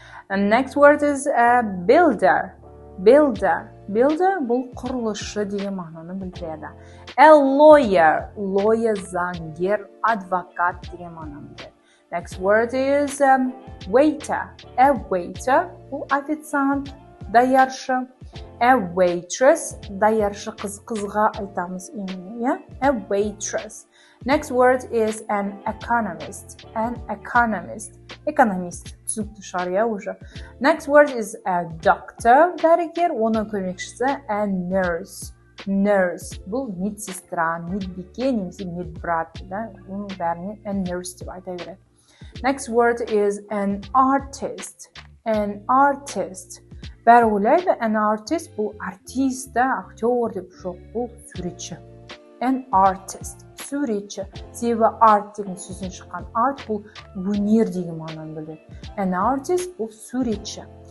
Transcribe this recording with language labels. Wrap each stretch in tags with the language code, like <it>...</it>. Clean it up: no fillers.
<en>And next word is builder.</en> <kk>Builder бұл құрылысшы деген мағынаны білдіреді.</kk> <en>A lawyer.</en> <kk>Заңгер, адвокат деген мағынаны білдіреді.</kk> <en>Next word is waiter.</en> <kk>A waiter бұл официант, даяршы. A waitress, даяршы қызға айтамыз именно, yeah?</kk> <en>A waitress. Next word is an economist. Экономист.</en> <kk>Түсінікті шығар, иә, уже.</kk> <en>Next word is a doctor,</en> <kk>дәрігер, оның көмекшісі. A nurse. Бұл медсестра, медбике, немесе медбрат, да? Оның бәріне a nurse деп айта береді.</kk> <en>Next word is an artist.</en> <kk>Бәрі ойлайды, an artist бұл артист, актер деп, жоқ, бұл суретші.</kk> <en>An artist, суретші.</en> <kk>Себебі art деген сөзден шыққан. Art бұл өнер деген мағынаны білдіреді. An artist бұл суретші.</kk>